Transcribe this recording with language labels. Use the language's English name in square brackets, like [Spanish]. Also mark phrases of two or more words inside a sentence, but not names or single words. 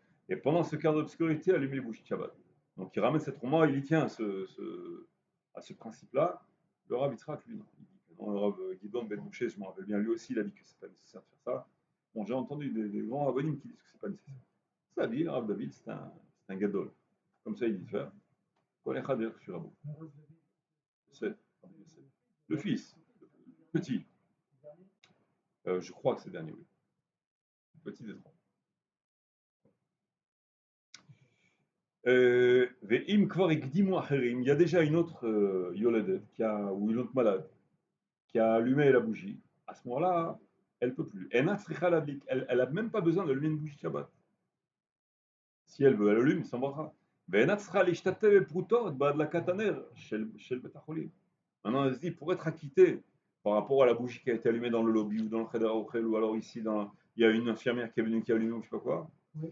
[French] Et pendant ce quart d'obscurité, allumer les bougies de Shabbat. Donc il ramène cette rouma, il y tient à ce principe-là. Le Rav Yitzhak, lui, non. Il dit que non, le Rav Guidon Ben Mouché, je me rappelle bien, lui aussi, il a dit que c'est pas nécessaire de faire ça. Bon, j'ai entendu des grands rabbinim qui disent que c'est pas nécessaire. C'est-à-dire, Rav David, c'est un gadol. Comme ça, il dit faire. [Hebrew] כל אחד כדרך רבו. [French] C'est le fils, le petit. Je crois que c'est le dernier, oui. Le petit des trois. [Hebrew] ואם כבר הקדימו אחרים. [French] Il y a déjà une autre yoledet ou une autre malade qui a allumé la bougie. À ce moment-là, elle ne peut plus. Elle n'a même pas besoin d'allumer une bougie de Shabbat. Si elle veut, elle allume sans bracha. Maintenant, elle se dit, pour être acquittée par rapport à la bougie qui a été allumée dans le lobby ou dans le [Hebrew] חדר האוכל, [French] ou alors ici, il y a une infirmière qui est venue qui a allumé ou je ne sais pas quoi, oui.